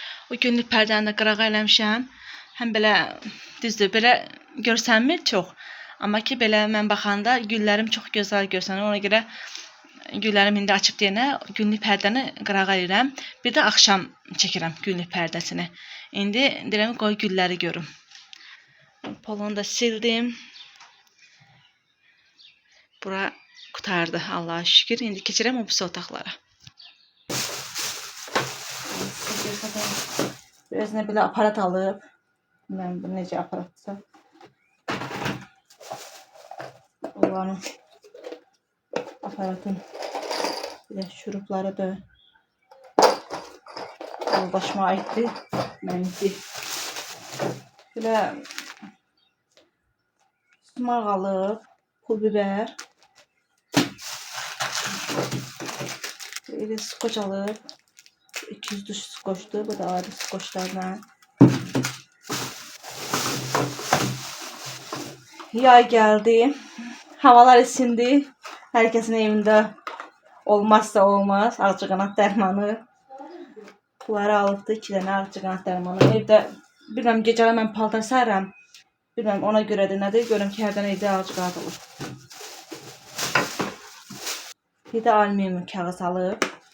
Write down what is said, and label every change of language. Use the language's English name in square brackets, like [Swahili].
[Azerbaijani] O günlük pərdəni də qırağa eləmişəm. Həm belə düzdür, belə görsənmir çox. Amma ki belə mən baxanda güllərim çox gözəl görsənir. Ona görə güllərim indi açıb deyənə günlük pərdəni qırağa edirəm. Bir də axşam çəkirəm günlük pərdəsini. İndi deyirəm qoy gülləri görüm. Polonu da sildim. Bura qutardı, Allah'a şükür. İndi keçirəm o birisi otaqlara. Biraz nə belə aparat alıb. Bilməm bu necə aparatsa. Onların aparatın bir şurupları da yoldaşıma aitdi. Mənimki. Belə sumaq alıb, pul biber. Böyle skoç alıb. 200 duş skoçdu. Bu da adi skoçlardan. [Turkish] Yay geldi. Havalar isindi. Herkesin evinde olmazsa olmaz. [Azerbaijani] Ağcaqanad dərmanı. Bunları alıbdı. 2 dənə ağcaqanad dərmanı. Evdə bilməm gecələr mən paltar sərirəm. Bilməm ona görədir nədir. Görüm ki, hərdən evdə ağcaqanad olur. Bir də alüminium kağız alıb.